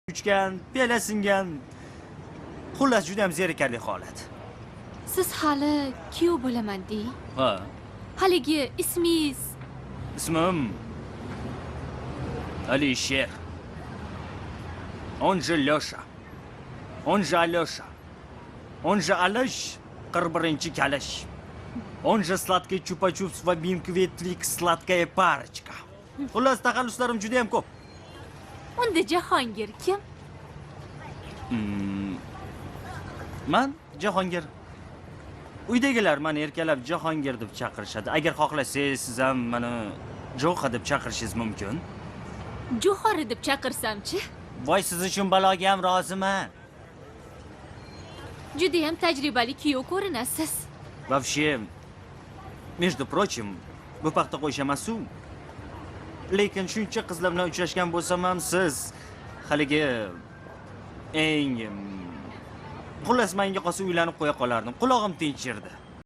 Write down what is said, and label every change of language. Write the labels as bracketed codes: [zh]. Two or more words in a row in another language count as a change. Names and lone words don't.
[uz] uchgan, pela singan. Xullas juda ham zerikarli holat. Siz hali kuyov bo'laman deng. Ha, Haligi ismingiz ismim Alisher. [ru] Он же Лёша. Он же Алёша. Он же Алыш, 41-chi Kalish. Он же сладкий chupa-chups va Binkvetlik сладкая парочка. [uz] Xullas taxalluslarim juda ham ko'p. unda Jahongir kim? Man Jahongir. Uydagilar meni erkalab Jahongir deb chaqirishadi. Agar xohlasangiz, siz ham meni Jo'xa deb chaqirishingiz mumkin. Jo'xori deb chaqirsam-chi? Voy, siz uchun baloga ham roziman. Juda ham tajribali kuyov ko'rinasiz. [ru] Вообще, между прочим, [uz] bu paxta qo'yish emas-ku. Lekin shuncha qizlar bilan uchrashgan bo'lsam ham siz haligi eng xullas menga qolsa uylanib qo'ya qolardim. Qulog'im tinchirdi.